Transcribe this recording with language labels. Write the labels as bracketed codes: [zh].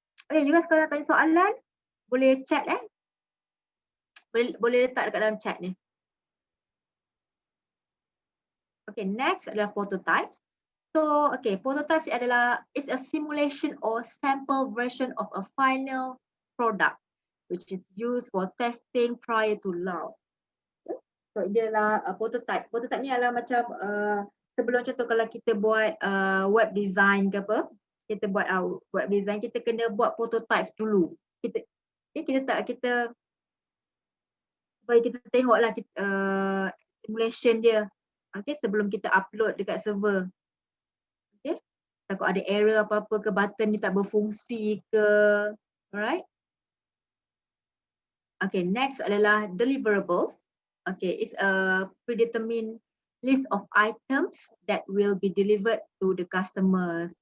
[ms] Okay, juga kalau nak tanya soalan, boleh chat boleh letak dekat dalam chat ni. [en] Okay, next [ms] adalah [en] prototypes. So, okay, prototypes [ms] adalah [en] is a simulation or sample version of a final product which is used for testing prior to launch. Okay? [ms] So, dia adalah prototype. Prototype ni adalah macam sebelum contoh kalau kita buat web design ke apa, kita buat web design, kita kena buat prototypes dulu. Kita supaya kita tengoklah simulation dia. Okay, sebelum kita upload dekat server. Okay, takut ada error apa-apa ke, button ni tak berfungsi ke. Alright. [en] Okay, next [ms] adalah [en] deliverables. Okay, it's a predetermined list of items that will be delivered to the customers.